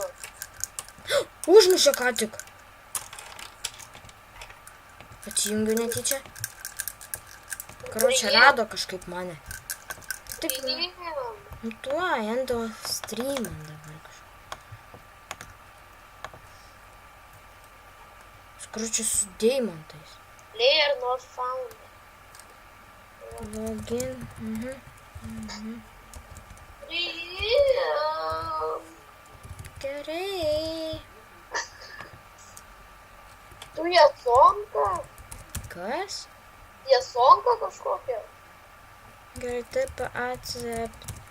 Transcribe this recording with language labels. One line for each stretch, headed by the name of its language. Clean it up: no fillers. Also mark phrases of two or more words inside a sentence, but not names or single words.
Lithuanian: Užmušė ką tik. Atsijungiu netyčia. Karočią rado kažkaip mane. Taip, nu tuo, endo streamą dabar kažkaip. Karočią su deimantais.
English: Player not found.
Lithuanian: Login. Gerai. Tu jasonka? Kas? Jasonka kažkokia? Gerai, taip accept.